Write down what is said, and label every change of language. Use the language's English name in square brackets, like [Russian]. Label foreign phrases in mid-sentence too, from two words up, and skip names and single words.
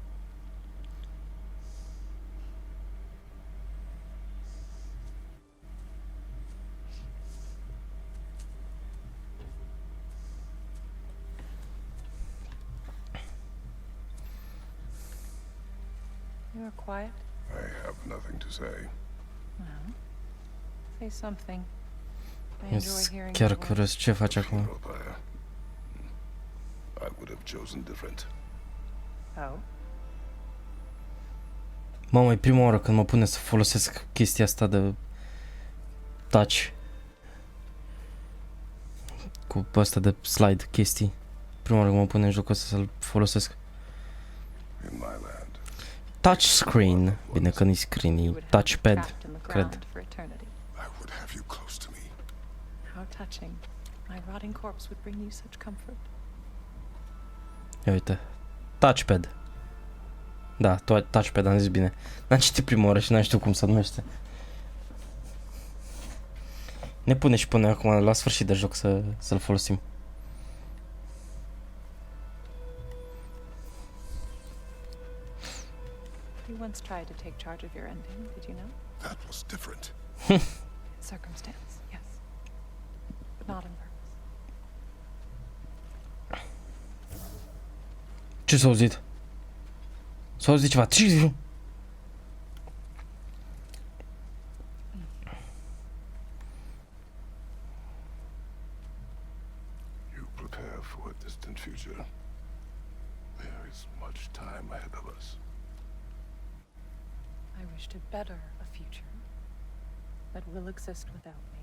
[English] You are quiet. I have nothing to say. Well, say something. I enjoy [Romanian] Jest [English] hearing [Romanian] chiar [English] your voice. [Romanian] curios ce faci acum. [English] Funeral pyre. I would have chosen different. Oh? [Romanian] Mamă, e prima oară când mă pune să folosesc chestia asta de touch. Cu ăsta de slide chestii. Prima oară când mă pune în joc ăsta să-l folosesc. [English] In my land, Touch screen. [Romanian] Bine că nu-i screen, [English] You [Romanian] e [English] would have been [Romanian] touchpad, [English] trapped in the [Romanian] cred. [English] ground for eternity. I would have you close to me. How touching. My rotting corpse would bring you such comfort. [Romanian] Ia uite. Touchpad. Da, touchpad, am zis bine. N-am citit prima oară și n-am știut cum se numește. Ne pune și până acum la sfârșit de joc să-l folosim. [English] You once tried to take charge of your ending, did you know? That was different. Circumstance, yes. But not in purpose. [Romanian] Ce s-a auzit? S-a auzit ceva. [English] You prepare for a distant future. There is much time ahead of us. I wish to better a future that will exist without me.